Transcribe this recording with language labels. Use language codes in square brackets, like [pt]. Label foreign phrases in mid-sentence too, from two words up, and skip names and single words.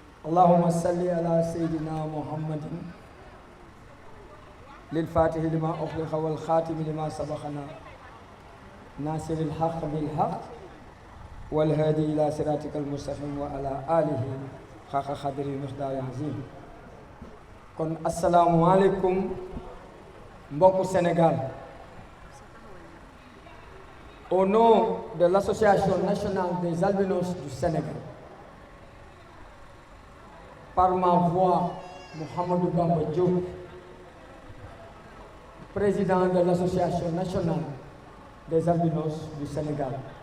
[ar] اللهم صل على سيدنا محمد للفاتح لما أغلق والخاتم لما سبقنا ناصر الحق بالحق والهادي إلى صراطك المستقيم وعلى آله حق قدره المقدار العظيم. [wo] kon asalaamualeykum mbokku Sénégal. [fr] Au nom de l'Association nationale des albinos du Sénégal, par ma voix, Mouhamadou Bamba Diop, président de l'Association nationale des albinos du Sénégal.